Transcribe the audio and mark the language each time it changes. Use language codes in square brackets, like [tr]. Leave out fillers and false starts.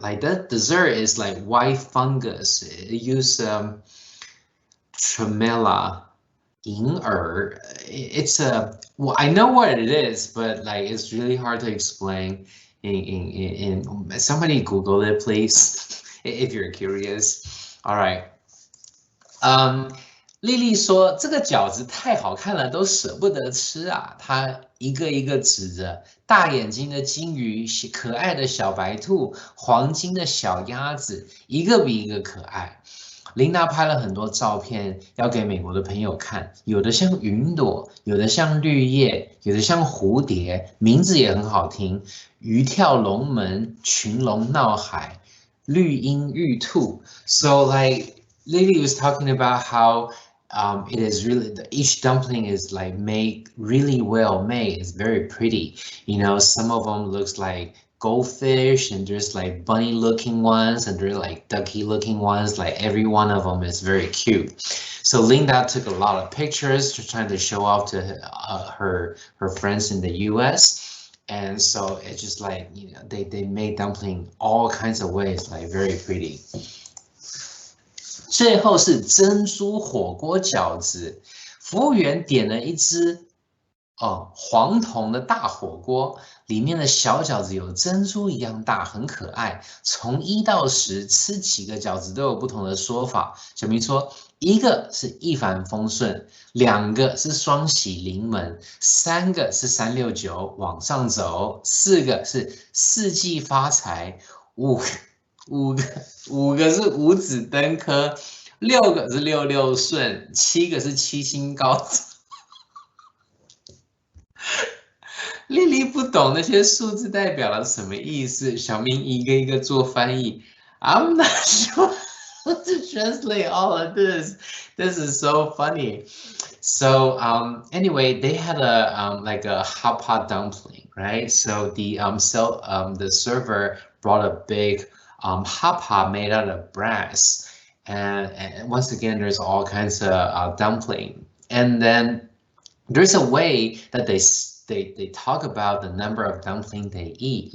[en] Like that dessert is like white fungus. It used tremella, Ying. It's well, I know what it is, but like it's really hard to explain. In somebody Google it, please, if you're curious. All right. [zh] 丽丽说：“这个饺子太好看了，都舍不得吃啊！” 她一个一个指着大眼睛的金鱼、可爱的小白兔、黄金的小鸭子，一个比一个可爱。琳达拍了很多照片，要给美国的朋友看，有的像云朵，有的像绿叶，有的像蝴蝶，名字也很好听：鱼跳龙门、群龙闹海、绿鹰玉兔。 [en] So like Lily was talking about how it is really, each dumpling is like made really well made. It's very pretty. Some of them looks like goldfish, and there's like bunny looking ones, and there's like ducky looking ones. Like every one of them is very cute. So Linda took a lot of pictures trying to show off to her friends in the US. And so it's just like, they made dumpling all kinds of ways, like very pretty. [zh] 最后是珍珠火锅饺子，服务员点了一只黄铜的大火锅，里面的小饺子有珍珠一样大，很可爱。从1到10，吃几个饺子都有不同的说法。小明说，1个是一帆风顺，2个是双喜临门，3个是369往上走，4个是4季发财，5个是五子登科，6个是66顺，7个是7星高照。丽丽不懂那些数字代表了什么意思，小明一个一个做翻译。 [en] I'm not sure how to translate all of this. This is so funny. So anyway, they had a like a hot pot dumpling. right? So the server brought a big hot pot made out of brass, and once again, there's all kinds of dumpling, and then there's a way that they talk about the number of dumpling they eat.